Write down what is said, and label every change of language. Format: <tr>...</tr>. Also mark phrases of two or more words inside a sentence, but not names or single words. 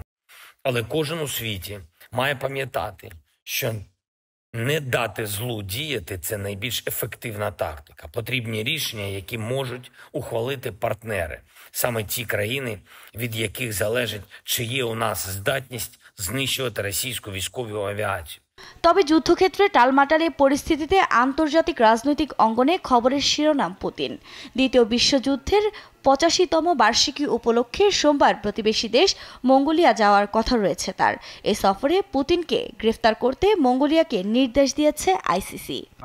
<uk>Але кожен у світі має пам'ятати, що не дати злу діяти – це найбільш ефективна тактика. Потрібні рішення, які можуть ухвалити партнери. Саме ті країни, від яких залежить, чи є у нас здатність знищувати російську військову авіацію.</uk> <bn>তবে যুদ্ধক্ষেত্রে টালমাটালে পরিস্থিতিতে আন্তর্জাতিক রাজনৈতিক অঙ্গনে খবরের শিরোনাম পুতিন। দ্বিতীয় বিশ্বযুদ্ধের ৮৫তম বার্ষিকী উপলক্ষে সোমবার প্রতিবেশী দেশ মঙ্গোলিয়া যাওয়ার কথা রয়েছে তার। এই সফরে পুতিনকে গ্রেফতার করতে মঙ্গোলিয়াকে নির্দেশ দিয়েছে আইসিসি।</bn>